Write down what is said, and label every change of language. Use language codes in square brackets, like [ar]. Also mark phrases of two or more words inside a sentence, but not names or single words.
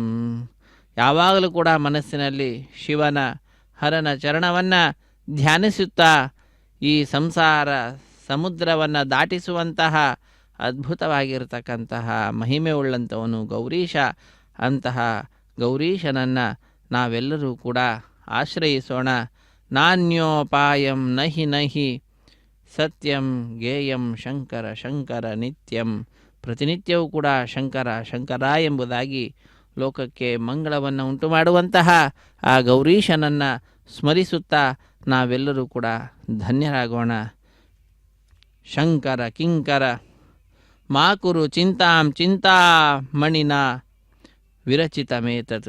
[kn] ಯಾವಾಗಲೂ ಕೂಡ ಮನಸ್ಸಿನಲ್ಲಿ ಶಿವನ ಹರನ ಚರಣವನ್ನು ಧ್ಯಾನಿಸುತ್ತಾ ಈ ಸಂಸಾರ ಸಮುದ್ರವನ್ನು ದಾಟಿಸುವಂತಹ ಅದ್ಭುತವಾಗಿರತಕ್ಕಂತಹ ಮಹಿಮೆ ಉಳ್ಳಂಥವನು ಗೌರೀಶ. ಅಂತಹ ಗೌರೀಶನನ್ನು ನಾವೆಲ್ಲರೂ ಕೂಡ ಆಶ್ರಯಿಸೋಣ. [sa] ನಾನ್ಯೋಪಾಯಂ ನಹಿ ನಹಿ ಸತ್ಯಂ ಗೇಯಂ ಶಂಕರ ಶಂಕರ ನಿತ್ಯಂ. [kn] ಪ್ರತಿನಿತ್ಯವೂ ಕೂಡ ಶಂಕರ ಶಂಕರ ಎಂಬುದಾಗಿ ಲೋಕಕ್ಕೆ ಮಂಗಳವನ್ನು ಉಂಟು ಮಾಡುವಂತಹ ಆ ಗೌರೀಶನನ್ನು ಸ್ಮರಿಸುತ್ತಾ ನಾವೆಲ್ಲರೂ ಕೂಡ ಧನ್ಯರಾಗೋಣ. [sa] ಶಂಕರ ಕಿಂಕರ ಮಾಕುರು ಚಿಂತಾಂ ಚಿಂತಾಮಣಿನ ವಿರಚಿತಮೇತದು.